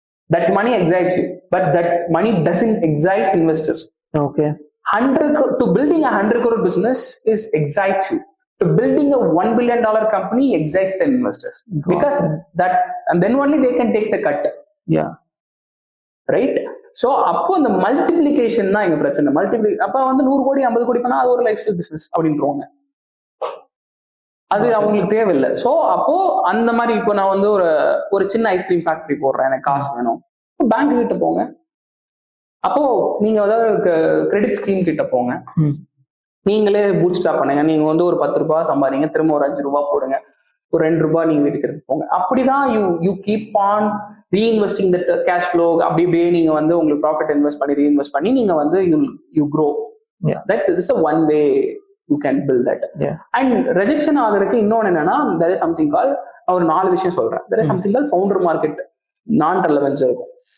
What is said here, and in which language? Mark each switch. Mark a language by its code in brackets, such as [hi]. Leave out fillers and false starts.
[en] That money excites you, but that money doesn't excite investors. Okay. To building a 100 crore business is excites you. To building a $1 billion company excites the investors. Because that, and then only they can take the cut. Yeah. Right? [ta] So அப்போ அந்த multiplication தான் எங்க பிரச்சனை. அப்ப வந்து 100 கோடி 50 கோடி பண்ணா அது ஒரு லைஃப் ஸ்டைல் பிசினஸ் அப்படின்றவங்க, அது அவங்களுக்கு தேவையில்லை. ஸோ அப்போ அந்த மாதிரி இப்போ நான் வந்து ஒரு சின்ன ஐஸ்கிரீம் ஃபேக்டரி போடுறேன், எனக்கு காசு வேணும், பேங்க் கிட்ட போங்க. அப்போ நீங்க ஏதாவது கிரெடிட் ஸ்கீம் கிட்ட போங்க, நீங்களே பூட் ஸ்டாப் பண்ணுங்க. நீங்க வந்து ஒரு 10 ரூபாய் சம்பாதிங்க, திரும்ப ஒரு 5 ரூபாய் போடுங்க. ஒரு 2 ரூபாய் நீங்க வீட்டுக்கு எடுத்து போங்க. அப்படிதான் [en] You keep on reinvesting that cash flow. [ta] அப்படியே நீங்க வந்து உங்களுக்கு ப்ராஃபிட் இன்வெஸ்ட் பண்ணி ரீஇன்வெஸ்ட் பண்ணி நீங்க வந்து [en] You grow. That is a one way you can build that. And rejection [ta] ஆகுறதுக்கு இன்னொன்னு என்னன்னா, [en] there is something called, [ta] ஒரு 4 விஷயம் சொல்றேன். [en] there is something called founder market நான் relevance [ta] இருக்கும்.